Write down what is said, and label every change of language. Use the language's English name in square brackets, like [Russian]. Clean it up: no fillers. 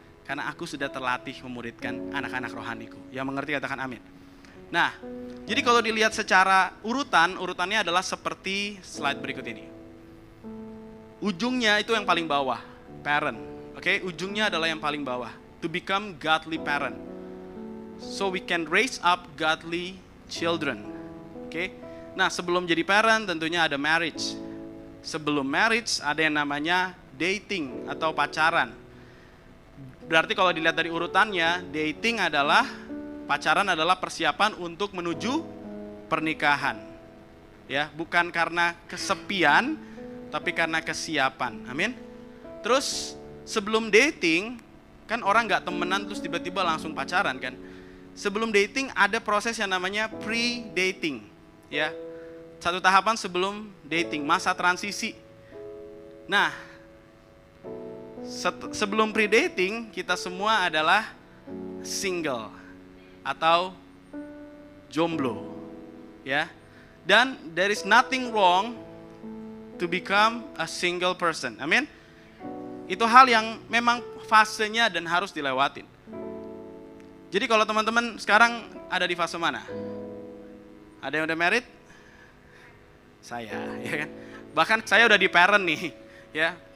[Indonesian] Karena aku sudah terlatih memuridkan anak-anak rohaniku. Yang mengerti katakan amin. Nah, jadi kalau dilihat secara urutannya adalah seperti slide berikut ini. Ujungnya itu yang paling bawah, parent. Oke, ujungnya adalah yang paling bawah. [English] To become godly parent. So we can raise up godly children. [Indonesian] Oke. Nah, sebelum jadi parent tentunya ada marriage. Sebelum marriage ada yang namanya dating atau pacaran. Berarti kalau dilihat dari urutannya, dating adalah pacaran adalah persiapan untuk menuju pernikahan. Ya, bukan karena kesepian, tapi karena kesiapan. Amin. Terus sebelum dating, kan orang nggak temenan terus tiba-tiba langsung pacaran kan. Sebelum dating ada proses yang namanya pre-dating. Ya, satu tahapan sebelum dating, masa transisi. Nah, sebelum pre-dating kita semua adalah single atau jomblo, ya. [English] Dan there is nothing wrong to become a single person. [Indonesian] Amin. Itu hal yang memang fasenya dan harus dilewatin. Jadi kalau teman-teman sekarang ada di fase mana? Ada yang udah married? Saya, ya kan. Bahkan saya udah di parent nih, ya.